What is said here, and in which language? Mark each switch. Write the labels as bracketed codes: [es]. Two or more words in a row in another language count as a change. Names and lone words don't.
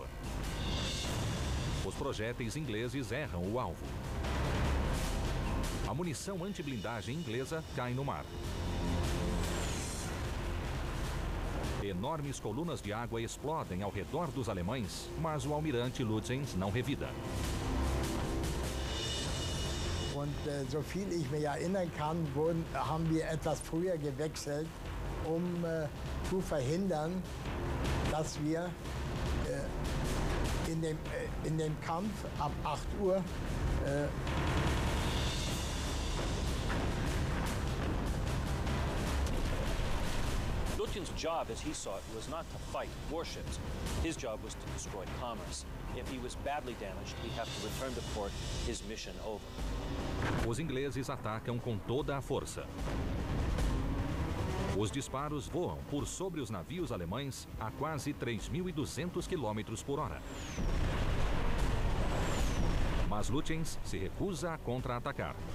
[pt] Os projéteis ingleses erram o alvo. A munição antiblindagem inglesa cai no mar. Enormes colunas de água explodem ao redor dos alemães, mas o almirante Lutyens não revida. [de] Und so viel ich mich erinnern kann, haben wir etwas früher gewechselt zu verhindern, dass wir in dem Kampf ab 8 Uhr [en] Lutyens' job, as he saw it, was not to fight warships. His job was to destroy commerce. If he was badly damaged, he'd have to return to port, his mission over. [pt] Os ingleses atacam com toda a força. Os disparos voam por sobre os navios alemães a quase 3.200 km por hora. Mas Lutyens se recusa a contra-atacar.